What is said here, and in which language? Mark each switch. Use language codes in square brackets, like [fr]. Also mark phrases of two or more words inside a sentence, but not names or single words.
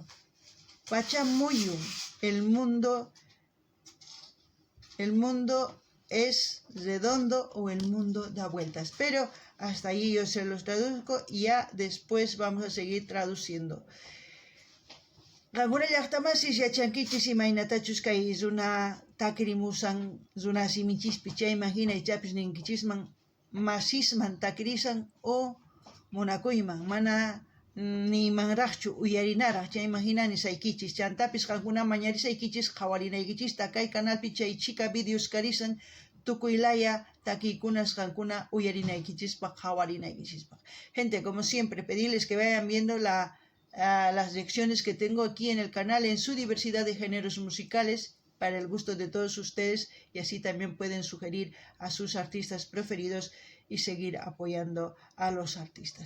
[es] Pachamuyu, el mundo es redondo o el mundo da vueltas. Pero hasta ahí yo se los traduzco y ya después vamos a seguir traduciendo. [qu] Alguna llaqtamasis yachankichis imaynatachus kay runa takirimusan runa simichispi chayman hinaychapis ninkichisman masisman takirisan o munakuyman mana nimanraqchu uyarinaraq chayman hinani saykichis chantapis qankuna mañarisaykichis qhawarinaykichista kay canalpi chay chika videos karisan tukuylaya takiykunas qankuna uyarinaykichispaq qhawarinaykichispaq. [es] Gente, como siempre, pedirles que vayan viendo las lecciones que tengo aquí en el canal en su diversidad de géneros musicales para el gusto de todos ustedes, y así también pueden sugerir a sus artistas preferidos y seguir apoyando a los artistas.